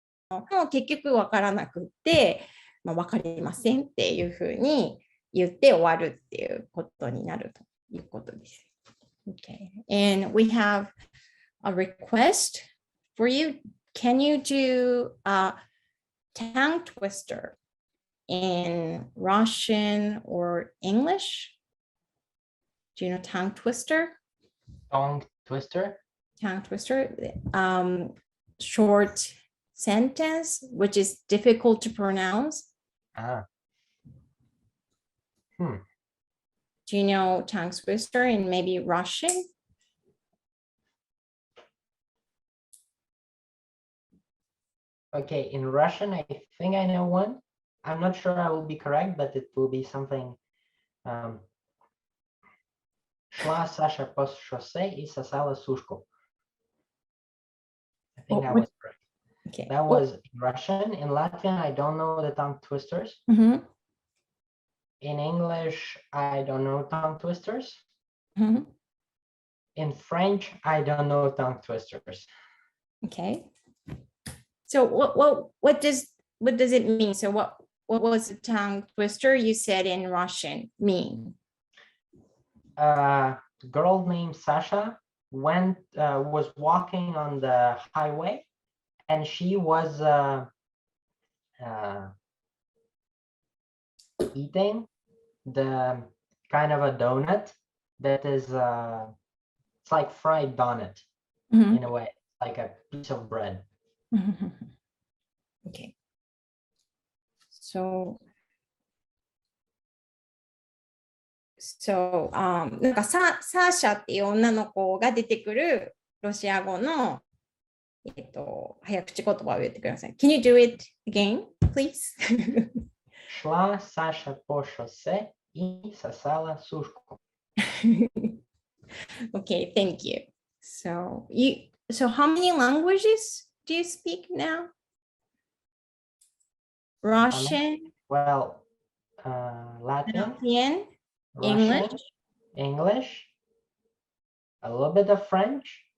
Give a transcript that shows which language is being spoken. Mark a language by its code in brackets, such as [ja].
[ja] も結局わからなくって、わかりませんっていうふうに言って終わるっていうことになるということです。 [en] Okay. And we have a request for you. Can you do a tongue twister in Russian or English? Do you know tongue twister? Tongue twister? Tongue twister. Short sentence, which is difficult to pronounce. Do you know tongue twister in maybe Russian? Okay, in Russian, I think I know one. I'm not sure I will be correct, but it will be something. [ru] Шла Саша по шоссе и сосала сушку. [en] I think that was correct. Okay. That was in Russian. In Latvian, I don't know the tongue twisters. Mm-hmm. In English, I don't know tongue twisters. Mm-hmm. In French, I don't know tongue twisters. Okay. So what does it mean? So what was the tongue twister you said in Russian mean? A girl named Sasha was walking on the highway, and she was eating the kind of a donut that is it's like fried donut in a way, like a piece of bread. Okay. [ja] So なんかサーシャっていう女の子が出てくるロシア語の、早口言葉を言ってください。 [en] Can you do it again, please? [ru] Шла Саша по шоссе и сосала сушку. [en] Okay, thank you. So how many languages do you speak now? Russian? Well, Latvian, Latvian? Russian, English, a little bit of French.